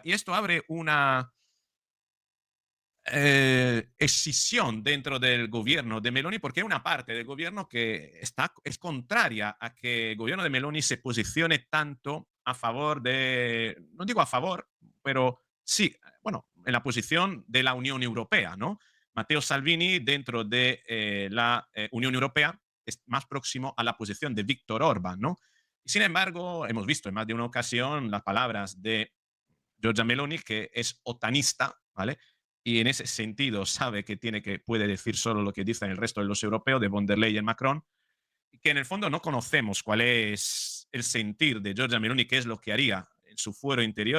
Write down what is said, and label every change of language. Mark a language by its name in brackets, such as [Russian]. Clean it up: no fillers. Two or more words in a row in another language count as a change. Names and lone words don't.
[Spanish] Y esto abre una escisión dentro del gobierno de Meloni, porque hay una parte del gobierno que es contraria a que el gobierno de Meloni se posicione tanto a favor de, no digo a favor, pero sí, bueno, en la posición de la Unión Europea, ¿no? Matteo Salvini, dentro de la Unión Europea, es más próximo a la posición de Viktor Orbán, ¿no? Y sin embargo, hemos visto en más de una ocasión las palabras de Giorgia Meloni, que es otanista, ¿vale? Y en ese sentido sabe que puede decir solo lo que dicen el resto de los europeos, de von der Leyen, Macron, y que en el fondo no conocemos cuál es el sentir de Giorgia Meloni, qué es lo que haría en su fuero interior.